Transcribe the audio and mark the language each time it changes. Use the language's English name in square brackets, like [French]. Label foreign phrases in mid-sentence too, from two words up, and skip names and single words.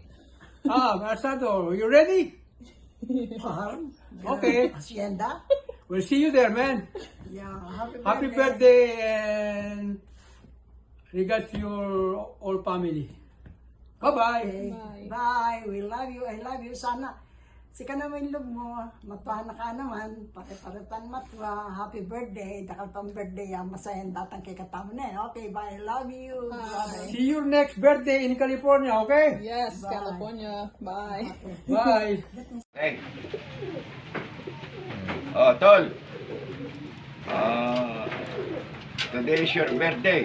[English] Elisardo, you ready? Okay. Hacienda. We'll see you there, man. Yeah, Happy birthday and regards to your whole family. Bye-bye. Okay. Bye. We love you. I love you. [Pampanga] Sana si ka naman love mo. Matuwa na ka naman. Pare-paretan matwa. [English] Happy birthday. [Pampanga] Dakal pang birthday. Masayan datang kay katamo na. [English] Okay, bye. I love you. Bye. See you next birthday in California, okay? Yes, Bye. California. Bye. Bye. Hey. Oh, Tol. Today is your birthday.